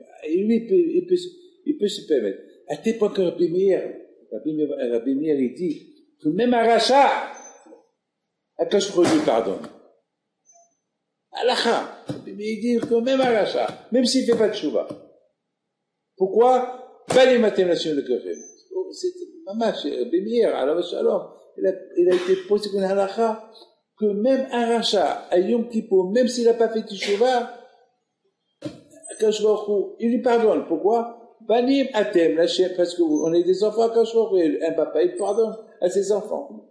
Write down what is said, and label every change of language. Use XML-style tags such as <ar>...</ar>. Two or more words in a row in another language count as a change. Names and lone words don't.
<fr>Et lui, il peut se permettre. À tel point que Rabbi Meir, il dit que même un rachat,</fr> <he>הקדוש ברוך הוא</he> <fr>lui pardonne. Alakha. Rabbi Meir dit que même un rachat, même s'il ne fait pas de chouva. Pourquoi?</fr> <he>בנים אתם לה' אלוקיכם.</he> <fr>C'est Mamash, Rabbi Meir,</fr> <he>עליו השלום.</he> <fr>Il a été posé comme un halakha que même un rachat, à Yom Kippour, même s'il n'a pas fait Teshuvah,</fr> <he>הקדוש ברוך הוא,</he> <fr>il lui pardonne. Pourquoi?</fr> <he>בנים אתם,</he> <fr>parce qu'on est des enfants,</fr> <he>הקדוש ברוך הוא,</he> <fr>un papa, il pardonne à ses enfants.</fr>